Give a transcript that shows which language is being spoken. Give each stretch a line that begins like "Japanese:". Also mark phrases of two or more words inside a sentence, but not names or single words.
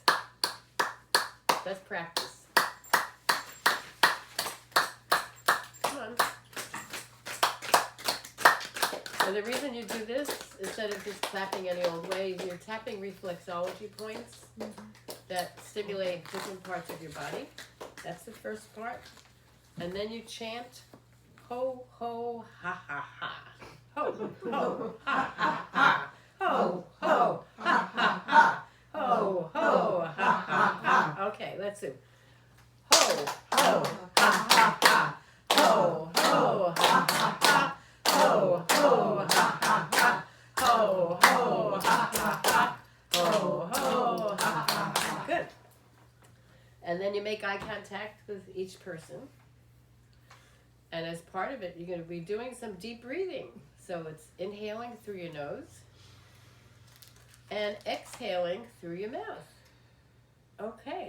English: That's practice. Come on. So the reason you do this, instead of just clapping any old way, is you're tapping reflexology points that stimulate different parts of your body. That's the first part. And then you chant, ho, ho, ha, ha, ha. Ho, ho, ha, ha, ha. Ho, ho, ha, ha, ha. Ho, ho, ha, ha, ha. Okay, let's do. Ho, ho, ha, ha, ha. Ho, ho, ha, ha, ha. Ho, ho, ha, ha, ha. Ho, ho, ha, ha, ha. Ho, ho, ha, ha, ha. Good. And then you make eye contact with each person. And as part of it, you're going to be doing some deep breathing. So it's inhaling through your nose and exhaling through your mouth. Okay.